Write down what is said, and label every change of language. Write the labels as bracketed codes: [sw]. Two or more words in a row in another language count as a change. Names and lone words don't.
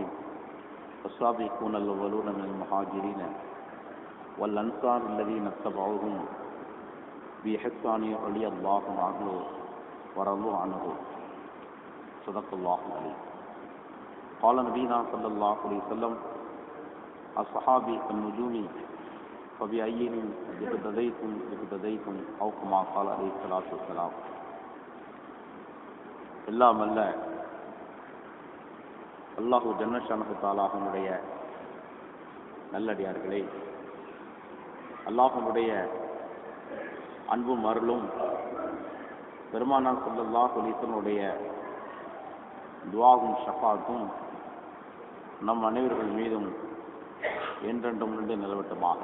[ar] والسابقون الأولون من المهاجرين والأنصار الذين اتبعوهم بإحسان رضي الله عنهم ورضوا عنه. صدق الله العليم. قال نبينا صلى الله عليه وسلم: الصحابي النجوم فبأيهم اقتديتم أو كما قال عليه الصلاة والسلام. [ta] எல்லாம் அல்ல [ar] الله جل شأنه [ta] தஆலாஹுடைய நல்லடியார்களே, அல்லாஹ்வுடைய அன்பும் அருளும் பெருமானார் [ar] صلى الله عليه وسلم [ta] துஆவும் ஷஃபாத்தும் நம் அனைவர்கள் மீதும் என்றென்றும் நின்று நிலவட்டுமாக.